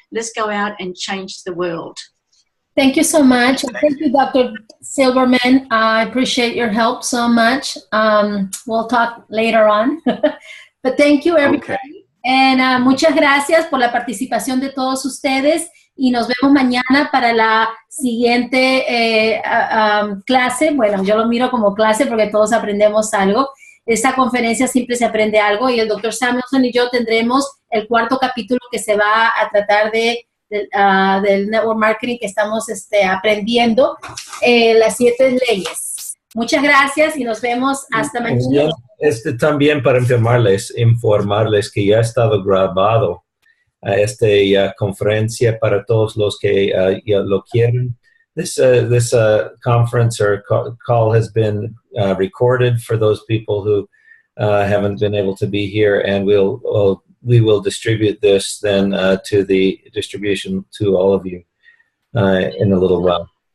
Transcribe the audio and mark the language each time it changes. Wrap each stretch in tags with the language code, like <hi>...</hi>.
<en>Let's go out and change the world. Thank you so much. Thank you, Dr. Silverman. I appreciate your help so much. We'll talk later on. But thank you, everybody. Okay.</en> <es>And muchas gracias por la participación de todos ustedes. Y nos vemos mañana para la siguiente clase. Bueno, yo lo miro como clase porque todos aprendemos algo. Esta conferencia siempre se aprende algo, y el doctor Samuelson y yo tendremos el 4º capítulo que se va a tratar del network marketing que estamos aprendiendo, las 7 leyes. Muchas gracias y nos vemos hasta mañana. También para informarles que ya ha estado grabado esta conferencia para todos los que lo quieren.</es> <en>This conference or call has been recorded for those people who haven't been able to be here, and we will distribute this then to the distribution to all of you in a little while.</en>